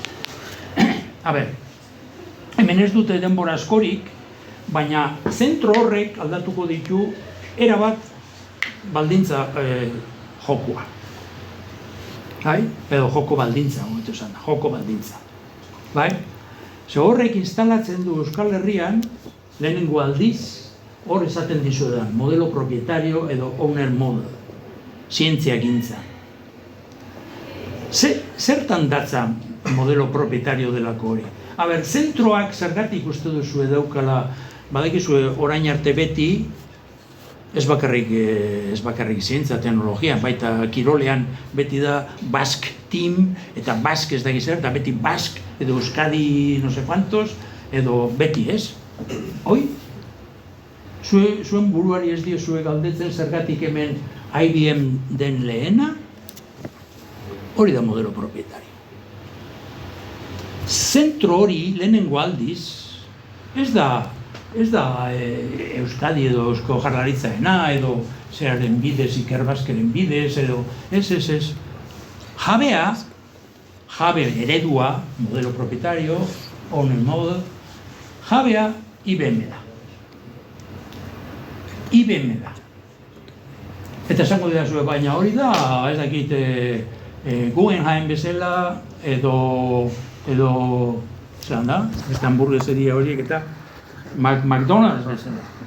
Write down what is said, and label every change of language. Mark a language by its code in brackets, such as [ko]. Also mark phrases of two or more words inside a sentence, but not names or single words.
[eu] Hemen ez dute denbora askorik, baina zentro horrek aldatuko ditu erabat baldintza jokua. Edo joko baldintza, joko baldintza. Ze horrek instalatzen du Euskal Herrian, lehenengo aldiz, hor esaten dizuedan, [es] modelo propietario [eu] edo [en] owner model, [eu] zientzia gintza. Zertan datza [es] modelo propietario [eu] delako hori? Zentroak zergatik uste duzu daukala, badakizue orain arte beti, ez bakarrik zientzia teknologian, baita kirolean beti da [en] Basque Team, [eu] eta Basque ez dakiz eta beti Basque, edo Euskadi [es] no sé cuantos, [eu] edo beti ez. Hoi? Zuen buruari ez diozue galdetzen zergatik hemen IBM den lehena, hori da [es] modelo propietario. [eu] Zentro hori lehenengo aldiz, ez da Euskadi edo Eusko Jaurlaritzaena edo zeraren bidez, Ikerbasqueren bidez edo ez. Jabe eredua, [es] modelo propietario, [en] owner model, [eu] jabea IBM da. Eta esango dira zuen, baina hori da, ez dakit Guggenheim bezala edo zelan da, beste hamburgueseria horiek eta McDonald's bezala.